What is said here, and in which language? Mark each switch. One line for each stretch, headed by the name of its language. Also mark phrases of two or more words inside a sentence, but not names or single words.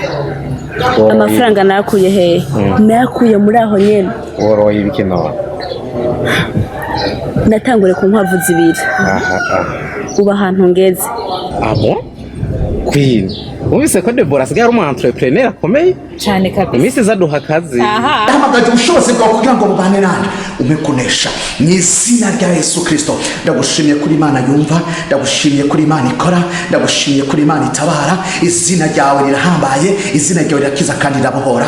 Rundi: Amafaranga nakuye hehe? Nakuye muri aho nyene. Woroye ibiki none? Natangure ku nkwavu zibiri. Uba ahantu ngeze. Abo? Queen. Wumvise ko Deborah asigaye ari umu entrepreneur akomeye cyane kabisa. Iminsi izaduha akazi. Hamagaje ubushobozi bwawe kugira ngo bubane nanjye umekunesha mu izina rya Yesu Kristo. Ndagushimiye kuri Imana yumva, ndagushimiye kuri Imana ikora, ndagushimiye kuri Imana itabara. Izina ryawe rirahambaye, izina ryawe rirakiza kandi rirabohora.